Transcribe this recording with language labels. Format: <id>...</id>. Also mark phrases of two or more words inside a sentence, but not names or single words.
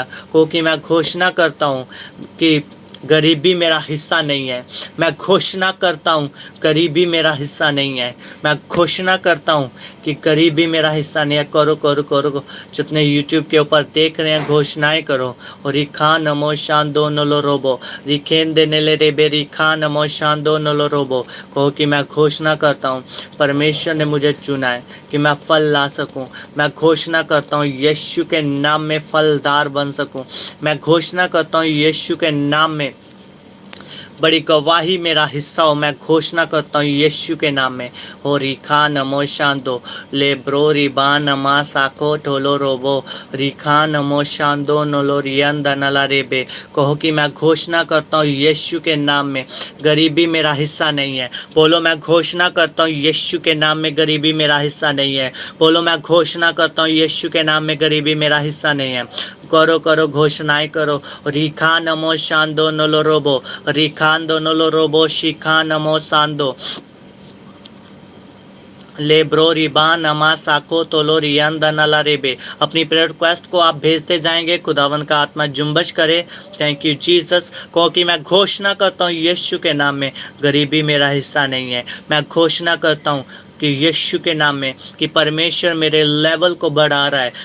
<hi>क्योंकि मैं घोषणा करता हूँ कि गरीबी मेरा हिस्सा नहीं है। मैं घोषणा करता हूँ गरीबी मेरा हिस्सा नहीं है। मैं घोषणा करता हूँ कि गरीबी मेरा हिस्सा नहीं है। करो। जितने यूट्यूब के ऊपर देख रहे हैं घोषणाएं करो। और रिखा नमो शान दो नलो रोबो रिखेन देने ले रेबे रिखा नमो शान दो नलो रोबो। कहो कि मैं घोषणा करता हूँ परमेश्वर ने मुझे चुना है कि मैं फल ला सकूं। मैं घोषणा करता हूँ यीशु के नाम में फलदार बन सकूं। मैं घोषणा करता हूँ यीशु के नाम में बड़ी गवाही मेरा हिस्सा हो। मैं घोषणा करता हूँ यीशु के नाम में। हो रिखा नमो शांदो ले ब्रो रिबा नमा साको ठोलो रोबो रिखा नमो शांदो नोलो रियन दनला रेबे। कहो कि मैं घोषणा करता हूँ यीशु के नाम में गरीबी मेरा हिस्सा नहीं है। बोलो, मैं घोषणा करता हूँ यीशु के नाम में गरीबी मेरा हिस्सा नहीं है। बोलो, मैं घोषणा करता हूँ यीशु के नाम में गरीबी मेरा हिस्सा नहीं है। करो घोषणाएं करो। रिखा नमो शांदो नोलो रोबो रिखांदो नोलो रोबो शिखा नमो सांदो ले ब्रो रिबा नमा साको तोलो रियन दनला रेबे। अपनी</hi> <en>prayer request</en> <hi>को आप भेजते जाएंगे। खुदावन का आत्मा जुम्बश करे।</hi> <en>thank you Jesus.</en> <hi>क्योंकि मैं घोषणा करता हूँ यीशु के नाम में गरीबी मेरा हिस्सा नहीं है। मैं घोषणा करता हूँ कि यीशु के नाम में कि परमेश्वर मेरे लेवल को बढ़ा रहा है।</hi>